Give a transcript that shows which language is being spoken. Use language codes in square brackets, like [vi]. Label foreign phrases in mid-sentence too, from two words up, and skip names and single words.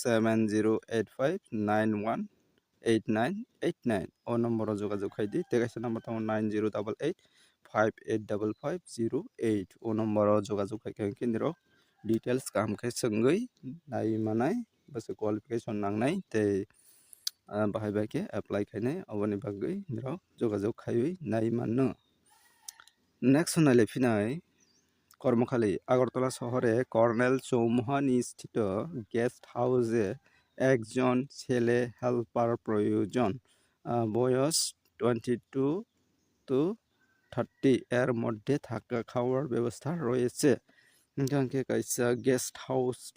[trp] 7085918989 o number o jogajog khaidi te kaisa number tongo 9088585508 o number o jogajog khaikha kindirok details kaham khe sengui nai manai [en] base qualification [trp] nangnai tei bahai bai ke apply khainai oboni bagui nirok jogajog khaiui nai manno next naile phinai [bn] কর্মখালী আগরতলা শহরে কর্নেল চৌমুহা নিস্থিত গেস্ট হাউসে একজন ছেলে হেল্পার প্রয়োজন বয়স 22 to 30 এর মধ্যে থাকা খাওয়ার ব্যবস্থা রয়েছে এখানকে কাইসা গেস্ট হাউস